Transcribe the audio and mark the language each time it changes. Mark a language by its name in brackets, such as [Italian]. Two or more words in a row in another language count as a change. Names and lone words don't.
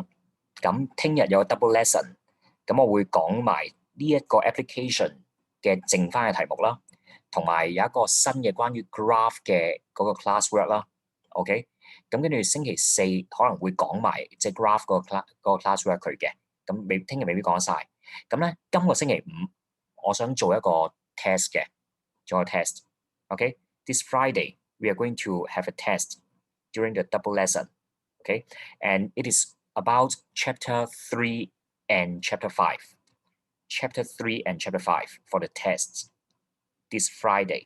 [Cantonese] 咁聽日有個 [English] double lesson， [Cantonese] 咁我會講埋呢一個 application 嘅剩翻嘅題目啦，同埋有一個新嘅關於 graph 嘅嗰個 classwork 啦。OK， 咁跟住星期四可能會講埋即係 graph 嗰個 classwork 佢嘅，咁聽日未必講得晒。咁咧，今個星期五我想做一個 test 嘅，做個 test。 [English] OK，this Friday we are going to have a test during the double lesson. Okay，and it is about chapter 3 and chapter 5. Chapter 3 and chapter 5 for the tests this Friday.